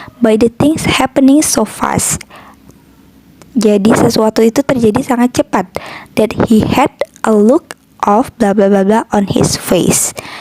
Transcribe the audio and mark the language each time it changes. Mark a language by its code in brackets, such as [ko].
[en] By the things happening so fast. [id] Jadi sesuatu itu terjadi sangat cepat. [en] That he had a look of bla bla bla bla on his face.